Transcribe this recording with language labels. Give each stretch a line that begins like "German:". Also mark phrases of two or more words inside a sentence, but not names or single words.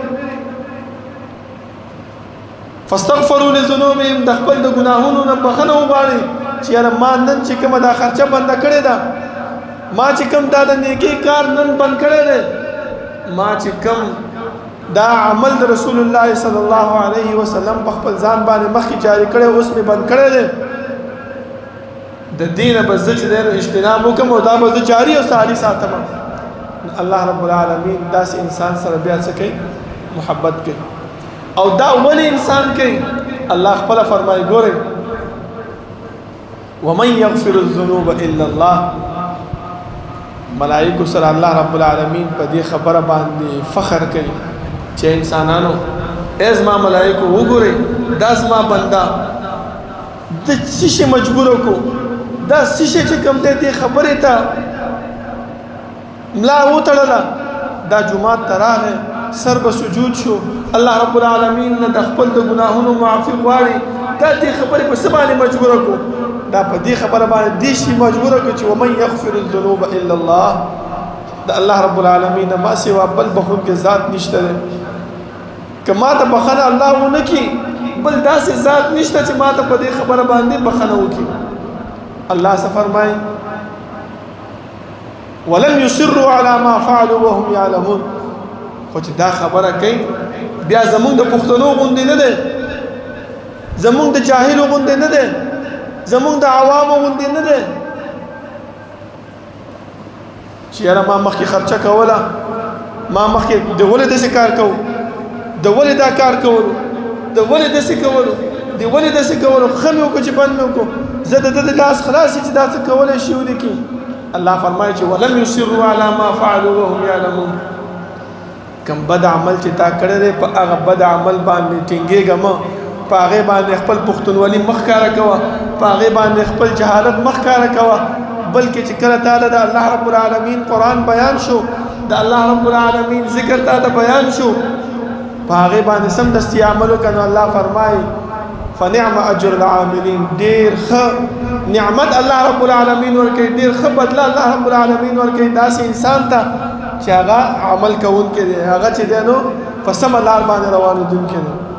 Arabic: فاستغفروا لذنوبهم
Pashto: د خپل د ګناهونو نه بخښنه وغواړي چې یاره ما نن چې کومه دا خرچه بنده کړې ده ما چې کوم دا د نیکۍ کار نن بند کړی دی ما چې کوم دا عمل د رسول الله
Arabic: صلی الله علیه وسلم
Pashto: په خپل ځان باندې مخکې جاري کړی اوس مې بند کړی دی د دینه به زه چې دی نو اجتناب وکړم او دا به زه جاري او ساري ساتم الله رب العالمین داسې انسان سره بیا څه کوي محبت کوي او دا ولې انسان کوي الله خپله فرمایي ګورئ
Arabic: ومن یغفر الذنوب الا الله
Pashto: ملائکو سره الله رب العالمین په دې خبره باندې فخر کوي چې انسانانو ای زما ملائکو وګورئ دا زما بنده د څه شي مجبور کو دا څه شي چې کوم دی دې خبرې ته ملا وتړله دا جومات ته راغی سر به سجود شو الله رب العالمین نه د خپل د ګناهونو معافي غواړي دا دې خبرې په څه باندې مجبوره کو دا په دې خبره باندې دې شي مجبوره کو چې
Arabic: ومن یغفر الذنوب الا الله
Pashto: د الله رب العالمین نه ما سوا بل بخونکی ذات نشته دی که ما ته بخښنه الله ونه کړي بل داسې ذات نشته چې ما ته په دې خبره باندې بخښنه وکړي الله څه فرمایي
Arabic: ولم يصروا على ما فعلوا وهم يعلمون
Pashto: خو چې دا خبره کوي بیا زمونږ د پښتنو غوندې نه دی زمونږ د جاهلو غوندې نه دی زمونږ د عوامو غوندې نه دی چې یاره ما مخکې خرچه کوله ما مخکې د ولې داسې کار کوو د ولې دا کار کولو د ولې داسې کولو د ولې داسې کولو ښه مې وکړو چې بند مې وکړو زه د ده د لاس خلاص چې دا څه کولی شي ولیکي الله فرمایي چې
Arabic: ولم يصروا على ما فعلوا وهم يعلمون
Pashto: کم بد عمل چې تا کړی دی په هغه بد عمل باندې ټینګېږه مه په هغې باندې خپل پښتونولي مه ښکاره کوه په هغې باندې خپل جهالت مه ښکاره کوه بلکې چې کله تعالی د الله رب العالمین قرآن بیان شو د الله رب العالمین ذکر تا ته بیان شو په هغې باندې سم دستي عمل وکړه نو الله فرمایي
Arabic: فنعم اجر العاملین
Pashto: ډېر ښه نعمت الله رب العالمین ورکوي ډېر ښه بدله الله رب العالمین ورکوي داسې انسان ته چې هغه عمل کوونکی دی هغه چې دی نو په سمه لار باندې روانېدونکی دی